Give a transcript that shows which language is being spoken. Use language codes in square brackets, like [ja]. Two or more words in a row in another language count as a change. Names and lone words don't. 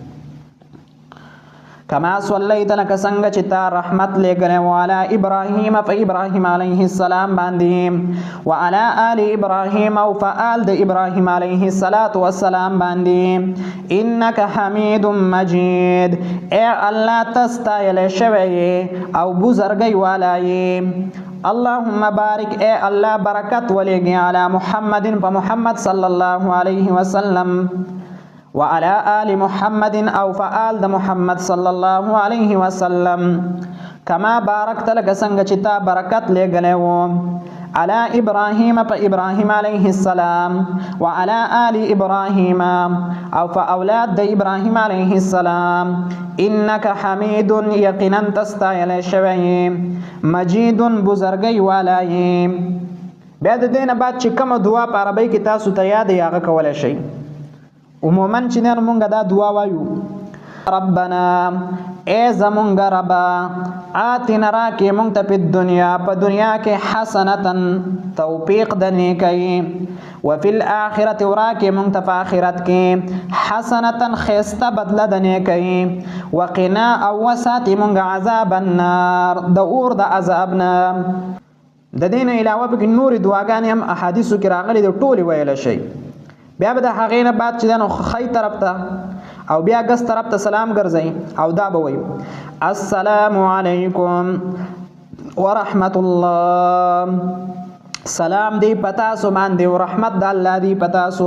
[ar] کما صلیت لک [ps] څنګه چې تا رحمت لګره [ar] وعلى ابراهیم [ps] په ابراهیم علیه السلام باندې [ar] وعلى آل ابراهیم [ps] او فآل د ابراهیم علیه الصلاۃ والسلام باندې [ar] انک حمید مجید [ps] اے الله تستایل شوی او بزرګي والای. [ar] اللهم بارک [ps] اے الله برکت ولېږي [ar] علی محمد [ps] په محمد صلی الله علیه وسلم [ar] وعلى آل محمد [ps] او فآل د محمد صلی الله علیه وسلم [ar] کما بارکت [ps] لکه څنګه چې تا برکت لېږلی [ar] و على ابراهیم [ps] په ابراهیم علیه السلام [ar] وعلى آل ابراهیم [ps] او فاولاد د ابراهیم علیه السلام [ar] انک حمید [ps] یقینا تستایل شوی مجید بزرگی والای. بیا د دې نه بعد چې کومه دعا په عربی کې تاسو ته یاد یې هغه کولی شئ. عموما چې نه مونږ دا دعا وایو ربنا اے زمونږ ربا آتنا راکې مونږ ته په دنیا کې حسنتا توفیق د نیکۍ [ar] وفي الآخرة [ps] وراکې مونږ ته په آخرت کې حسنتا ښایسته بدله د نیکۍ وقنا او وساتې مونږ [ar] عذاب النار [ps] د اور د عذاب نه. د دې نه علاوه پکې نورې دعاګانې هم احادیثو کې راغلي دي ټولې ویلی شئ. بیا به د هغې نه بعد چې دا نو ښی طرف ته او بیا ګس طرف ته سلام ګرځئ او دا به وایي [ar] السلام علیکم ورحمت الله، [ps] سلام دی پتاسو باندې او رحمت د الله دی پتاسو.